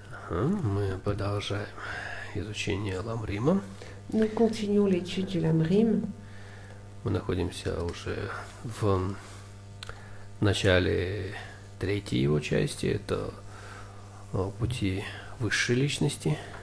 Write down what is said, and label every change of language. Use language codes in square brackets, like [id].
[ru] Мы продолжаем изучение Ламрима. [fr] nous continuons l'étude du Lamrim. [ru] Мы находимся уже в начале третьей его части. Это пути высшей личности.